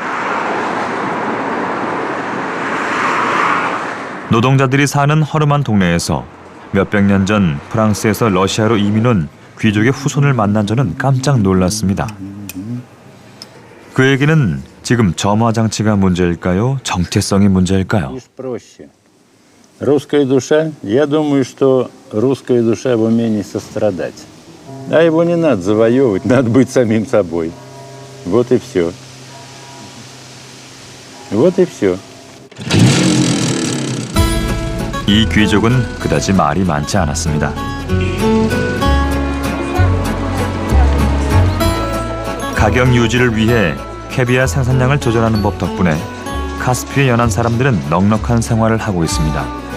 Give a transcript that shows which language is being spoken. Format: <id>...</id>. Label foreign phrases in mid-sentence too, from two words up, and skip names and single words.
<ko>노동자들이 사는 허름한 동네에서 몇백 년 전 프랑스에서 러시아로 이민 온 귀족의 후손을 만난 저는 깜짝 놀랐습니다. 그에게는 지금 점화장치가 문제일까요? 정체성이 문제일까요?</ko> <ru>Русская душа, я думаю, что русская душа в умении сострадать. А его не надо завоевывать, надо быть самим собой. Вот и все. Вот и все.</ru> <ko>이 귀족은 그다지 말이 많지 않았습니다. 가격 유지를 위해 캐비아 생산량을 조절하는 법 덕분에 카스피에 연한 사람들은 넉넉한 생활을 하고 있습니다.</ko>